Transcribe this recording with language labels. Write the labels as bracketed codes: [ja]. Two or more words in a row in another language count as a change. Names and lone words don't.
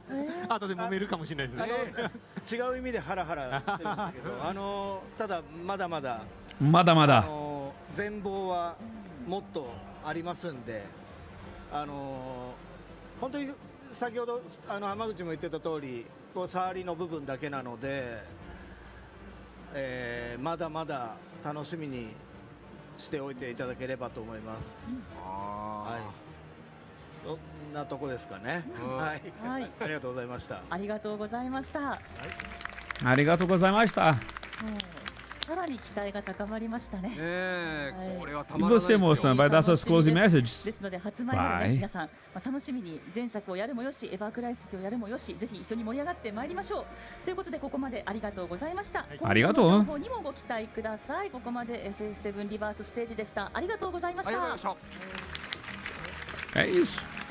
[ja] 後で揉めるかもしれないですね。違う意味でハラハラしてるんですけどただまだまだ全貌はもっとありますんで、本当に先ほど浜口も言ってた通り触りの部分だけなので、まだまだ楽しみにしておいていただければと思います。はい、そんなとこですかね。はい、ありがとうございました。ありがとうございました。ありがとうございました。 [pt] E você, moça, vai dar suas [en] close messages? [pt] Vai. Arigatou. É isso.